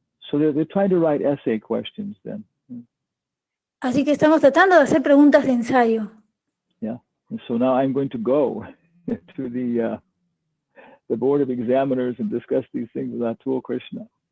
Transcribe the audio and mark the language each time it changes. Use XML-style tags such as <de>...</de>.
<en>So they're trying to write essay questions then.</en> <es>Así que estamos tratando de hacer preguntas de ensayo.</es> <en>Yeah. And so now I'm going to go to the board of examiners and discuss these things with Atul Krishna.</en>